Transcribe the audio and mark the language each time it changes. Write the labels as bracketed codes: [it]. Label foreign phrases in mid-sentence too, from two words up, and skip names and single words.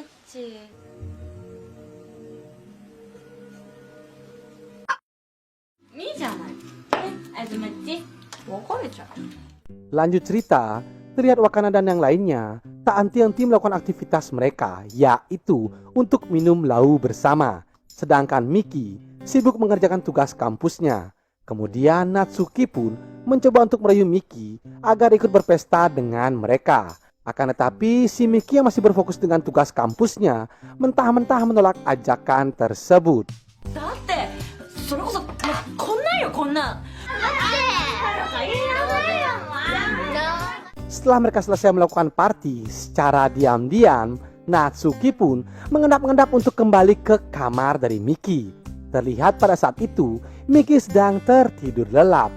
[ja] ち。いいじゃない。あずまち、別れちゃう。 [id] Lanjut cerita, terlihat Wakana dan yang lainnya tak henti-henti melakukan aktivitas mereka, yaitu untuk minum lau bersama. Sedangkan Miki sibuk mengerjakan tugas kampusnya. Kemudian Natsuki pun mencoba untuk merayu Miki agar ikut berpesta dengan mereka. Akan tetapi si Miki yang masih berfokus dengan tugas kampusnya mentah-mentah menolak ajakan tersebut. [ja] だってそれこそもうこんなんよこんなん。 [id] Setelah mereka selesai melakukan party secara diam-diam, Natsuki pun mengendap-endap untuk kembali ke kamar dari Miki. Terlihat pada saat itu Miki sedang tertidur lelap.